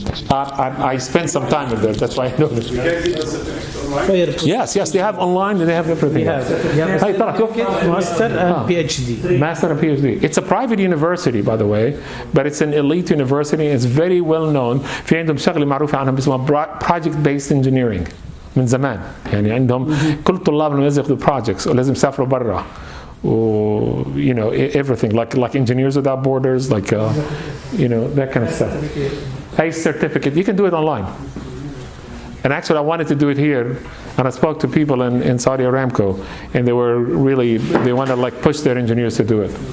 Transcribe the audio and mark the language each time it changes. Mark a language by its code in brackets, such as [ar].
[en] I spent some time in there. That's why I know this. Yes, they have online and they have everything. [ar] Hey, طلع شوف. [en] Master and PhD. Master and PhD. It's a private university, by the way, but it's an elite university. It's very well known. [ar] في عندهم شغلة معروفة عنهم اسمها [en] project based engineering [ar] من زمان. يعني عندهم كل طلاب لما ياخذوا projects ولازم يسافروا برا. [en] You know, everything like Engineers Without Borders, like you know, that kind of stuff. A certificate, you can do it online. And actually, I wanted to do it here, and I spoke to people in Saudi Aramco, and they want to like push their engineers to do it.